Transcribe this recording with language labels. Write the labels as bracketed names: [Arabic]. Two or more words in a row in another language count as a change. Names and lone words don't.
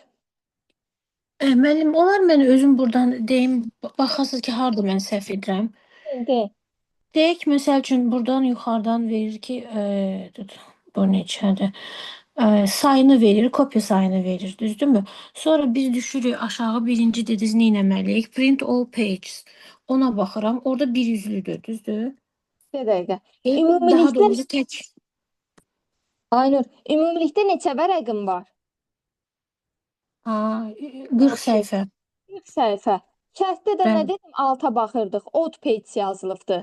[Azerbaijani] Müəllim, olar mən özüm buradan deyim, baxasınız ki, harda mən səhv edirəm. De. Deyək, məsəl üçün, buradan yuxarıdan verir ki, bu neçədir? Sayını verir, kopya sayını verir, düzdürmü? Sonra biz düşürük aşağı birinci dediniz, nə etməliyik? [English] Print all pages. [Azerbaijani] Ona baxıram, orada bir yüzlüdür, düzdür? Bir dəqiqə. Daha Ümumilikdə, doğrusu tək. Aynur, ümumilikdə neçə vərəqin var? Ha, 40 səhifə. 40 səhifə. Şərtdə də nə Bəli. dedim? Alta baxırdıq. [English] Odd page [Azerbaijani] yazılıbdı.